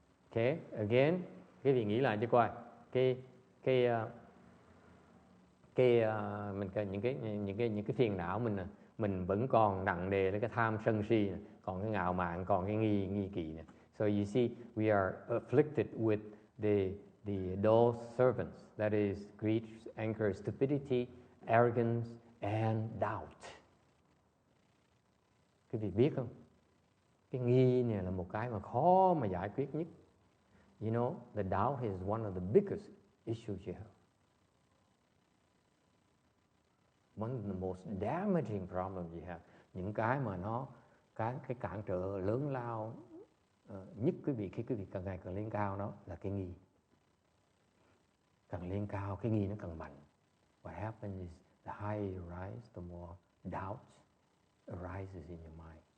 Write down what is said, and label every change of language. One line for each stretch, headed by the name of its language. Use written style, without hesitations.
English: Okay, again,
Vietnamese: cái vị nghĩ lại cho coi. những cái phiền não mình vẫn còn nặng nề với cái tham sân si, còn cái ngạo mạn, còn cái nghi kỵ này.
English: So you see, we are afflicted with the dull servants, that is greed, anger, stupidity, arrogance and doubt.
Vietnamese: Quý vị biết không? Cái nghi này là một cái mà khó mà giải quyết nhất.
English: You know, the doubt is one of the biggest issues you have. One of the most damaging problems you have.
Vietnamese: Những cái mà cái cản trở lớn lao nhất quý vị khi quý vị càng ngày càng lên cao đó là cái nghi. Càng lên cao cái nghi nó càng mạnh.
English: What happens is the higher you rise, the more doubt arises in your mind.